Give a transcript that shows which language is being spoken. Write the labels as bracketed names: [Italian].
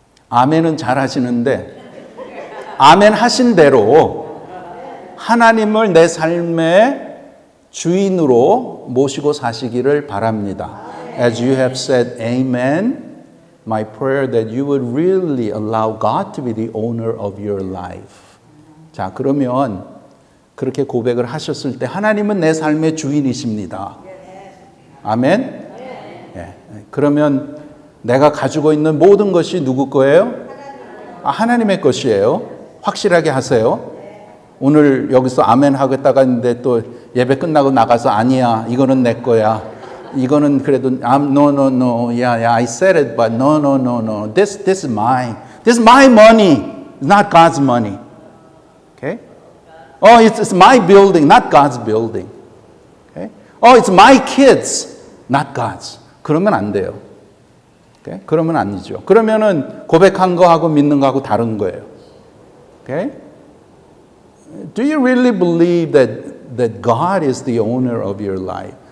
[Korean] 아멘은 잘 하시는데 아멘 하신 대로 하나님을 내 삶의 주인으로 모시고 사시기를 바랍니다. [English] As you have said amen, my prayer that you would really allow God to be the owner of your life. [Korean] 자, 그러면 그렇게 고백을 하셨을 때 하나님은 내 삶의 주인이십니다. 아멘? 그러면 내가 가지고 있는 모든 것이 누구 거예요? 하나님의 것이에요. 확실하게 하세요. 오늘 여기서 아멘 하겠다가 했는데 또 예배 끝나고 나가서 아니야, 이거는 내 거야. 이거는 그래도 [English] no, yeah, I said it, but no. This is mine. This is my money. It's not God's money. Okay? Oh, it's my building, not God's building. Okay? Oh, it's my kids, not God's. [Korean] 그러면 안 돼요. [English] Okay? [Korean] 그러면 아니죠. 그러면은 고백한 거하고 믿는 거하고 다른 거예요. [English] Okay? Do you really believe that God is the owner of your life?